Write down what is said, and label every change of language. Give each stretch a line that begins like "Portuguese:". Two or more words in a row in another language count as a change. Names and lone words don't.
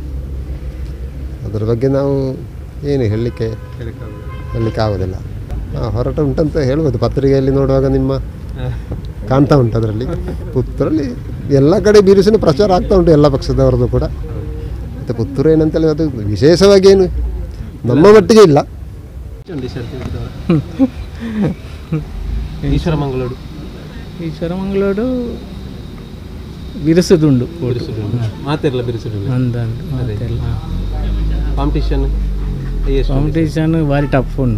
Kannada: ಅದರ ಬಗ್ಗೆ ನಾವು ಏನು ಹೇಳಲಿಕ್ಕೆ ಆಗೋದಿಲ್ಲ. ಹೊರಟ ಉಂಟಂತ ಹೇಳ್ಬೋದು, ಪತ್ರಿಕೆಯಲ್ಲಿ ನೋಡುವಾಗ ನಿಮ್ಮ ಕಾಣ್ತಾ ಉಂಟು. ಅದರಲ್ಲಿ ಪುತ್ತೂರಲ್ಲಿ ಎಲ್ಲ ಕಡೆ ಬಿರುಸಿನ ಪ್ರಚಾರ ಆಗ್ತಾ ಉಂಟು, ಎಲ್ಲ ಪಕ್ಷದವರದ್ದು ಕೂಡ. ಮತ್ತು ಪುತ್ತೂರು ಏನಂತೇಳಿ ಅದು ವಿಶೇಷವಾಗಿ ಏನು ನಮ್ಮ ಮಟ್ಟಿಗೆ ಇಲ್ಲ.
Tulu: ಈಶ್ವರಮಂಗಳೂರು ಬಿರುಸುದುಂಡು, ಮಾತೆಲ್ಲ ಬಿರುಸುದುಂಡು. ಕಾಂಪಿಟೇಷನ್ ಭಾರಿ ಟಫ್ ಉಂಡು.